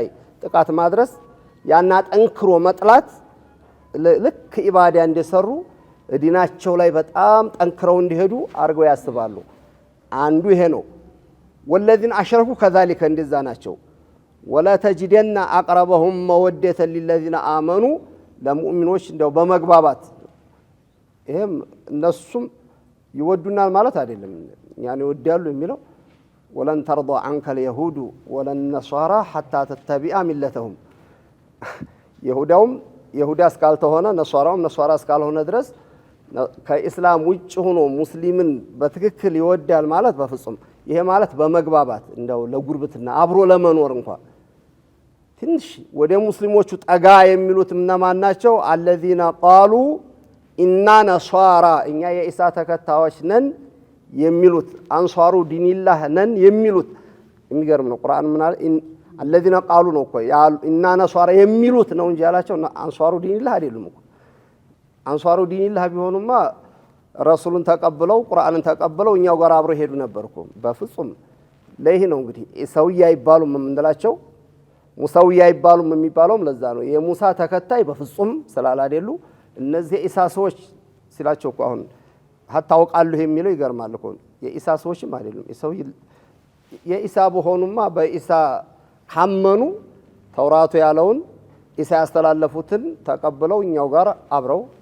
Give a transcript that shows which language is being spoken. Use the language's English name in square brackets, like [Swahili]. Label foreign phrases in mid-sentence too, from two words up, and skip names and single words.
[Amharic] ጥቃት ማድረስ ያና ጠንክሮ መጥላት ልክ ኢባዳ እንደሰሩ ዲናቸው ላይ በጣም ጠንክረው እንዲሄዱ አድርገው ያስባሉ። አንዱ ይሄ ነው። ወለዚነ አሽረኩ ከዛሊከ እንደዛ ናቸው። [Arabic] ولتجدن أقربهم مودة للذين آمنوا [Amharic] ለሙእሚኖች እንደው በመግባባት ይሄም እነሱም ይወዱናል ማለት አይደለም። ያኔ ይወዳሉ የሚለው [Arabic] ولن ترضى عنك اليهود ولا النصارى حتى تتبع ملتهم [Amharic] ይሁዳውም ይሁዳ እስካልተሆነ ነሷራውም ነሷራ እስካልሆነ ድረስ ከኢስላም ውጭ ሆኖ ሙስሊምን በትክክል ይወዳል ማለት በፍጹም። ይሄ ማለት በመግባባት እንደው ለጉርብትና አብሮ ለመኖር እንኳን ትንሽ ወደ ሙስሊሞቹ ጠጋ የሚሉት እነማን ናቸው? [Arabic] الذين قالوا إنا نصارى [Amharic] እኛ የኢሳ ተከታዮች ነን የሚሉት [Arabic] أنصار دين الله [Amharic] ነን የሚሉት የሚገርም ነው። ቁርአን ምን አለ? [Arabic] الذين قالوا [Amharic] ነው እኮ [Arabic] إنا نصارى [Amharic] የሚሉት ነው እንጂ ያላቸው [Arabic] أنصار دين الله [Amharic] አይደሉም እኮ። [Arabic] أنصار دين الله [Amharic] ቢሆኑማ ረሱልን ተቀበለው ቁርአንን ተቀበለው እኛው ጋር አብረው ሄዱ ነበርኩ። በፍጹም ለይህ ነው እንግዲህ ኢሳውያ አይባሉም የምንላቸው ሙሳውያ አይባሉም የሚባለውም ለዛ ነው። የሙሳ ተከታይ በፍጹም ስላላደሉ እነዚህ ኢሳ ሰዎች ሲላቸው እኮ አሁን ታውቃለህ የሚለው ይገርማል እኮ የኢሳ ሰዎችም አይደሉም። የኢሳ በሆኑማ በኢሳ ካመኑ ተውራቱ ያለውን ኢሳ ያስተላለፉትን ተቀብለው እኛው ጋር አብረው